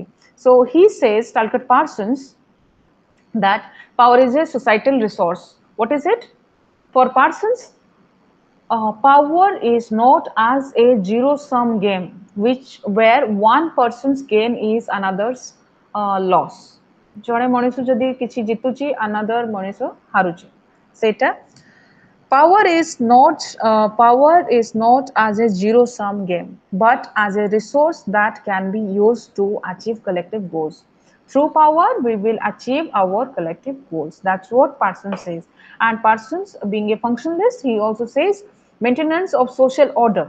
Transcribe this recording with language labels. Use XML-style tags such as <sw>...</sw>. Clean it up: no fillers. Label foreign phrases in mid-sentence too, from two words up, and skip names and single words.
<en>So he says, Talcott Parsons, that power is a societal resource. What is it? For Parsons, power is not as a zero-sum game, which where one person's gain is another's loss.</en> <or>ଜଣେ ମଣିଷ ଯଦି କିଛି ଜିତୁଛି</or> <en>another</en> <or>ମଣିଷ ହାରୁଛି ସେଇଟା</or> <en>power is not as a zero sum game, but as a resource that can be used to achieve collective goals. Through power, we will achieve our collective goals. That's what Parsons says. And Parsons, being a functionalist, he also says maintenance of social order.</en>